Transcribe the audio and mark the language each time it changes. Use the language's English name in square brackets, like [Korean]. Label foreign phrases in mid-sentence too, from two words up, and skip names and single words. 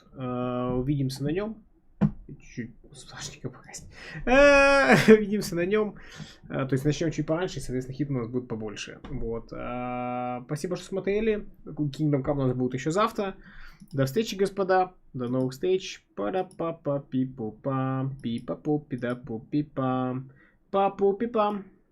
[Russian] Увидимся на нем. Чуть-чуть сложненько покрасить. Увидимся на нем. То есть начнем чуть пораньше, и, соответственно, Хитман у нас будет побольше. Вот. Спасибо, что смотрели. Kingdom Come у нас будет еще завтра. До встречи, господа. До новых встреч. Пара-па-па-пи-пу-пам. Пи-па-пу-пи-да-пу-пи-пам. Па-пу-пи-пам.